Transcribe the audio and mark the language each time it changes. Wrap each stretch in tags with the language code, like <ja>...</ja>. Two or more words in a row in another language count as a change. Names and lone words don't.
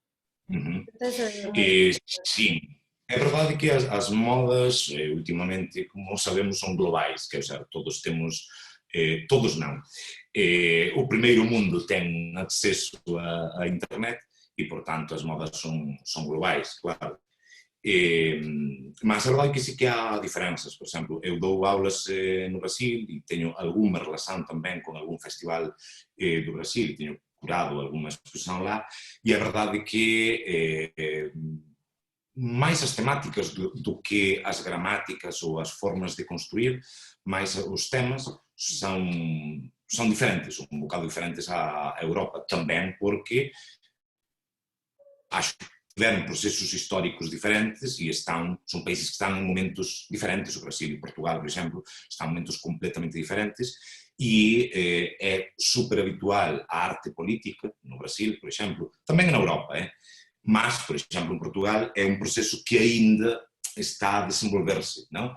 <pt>Sim, é verdade que as modas, ultimamente, como sabemos, são globais, quer dizer, todos temos, todos não. O primeiro mundo tem acesso à internet e, portanto, as modas são globais, claro. Mas é verdade que</pt> <gl>sí que</gl> <pt>há diferenzas.</pt> <gl>Por exemplo, eu dou aulas no Brasil e teño alguma relación tamén con algún festival do Brasil e teño curado alguma exposición lá, e é verdade que máis as temáticas do que as gramáticas ou as formas de construir, máis os temas</gl> <pt>são diferentes,</pt> <gl>un bocado diferentes á Europa, tamén porque</gl> <pt>acho tiveram processos históricos diferentes e são países que estão em momentos diferentes. O Brasil e Portugal, por exemplo, estão em momentos completamente diferentes e é super habitual a arte política no Brasil, por exemplo, também na Europa, mas, por exemplo, em Portugal é um processo que ainda está a desenvolver-se, não?</pt>